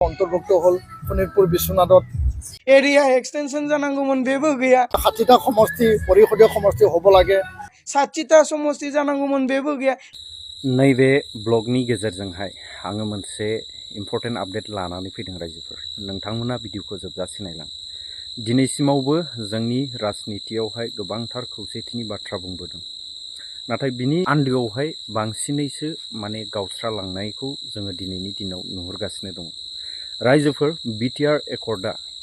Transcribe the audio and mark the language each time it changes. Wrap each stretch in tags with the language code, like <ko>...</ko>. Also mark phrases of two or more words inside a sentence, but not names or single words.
<as>অন্তর্ভুক্ত হল শোণিতপুর বিশ্বনাথত</as> <en>area extension</en> <brx>जानांगौमोन बेबो गैया</brx> <as>60টা সমষ্টি পৰিষদীয় সমষ্টি হ'ব লাগে</as> <brx>60টা समष्टि जानांगौमोन बेबो गैया नैबे ब्लगनि गेजेरजोंहाय आङो मोनसे</brx> <en>important update</en> <brx>लानानै फैदों रायजोफोर नोंथांमोना भिडिअखौ जोबजासे नायलां दिनैसिमावबो जोंनि राजनितियावहाय गोबांथार खौसेथिनि बाथ्रा बुंबोदों नाथाय बिनि आन्दोआवहाय बांसिनैसो माने गावस्रालांनायखौ जोङो दिनैनि दिनाव नुहुरगासिनो दङ रायजोफोर बिटिआर एकर्डआ</brx>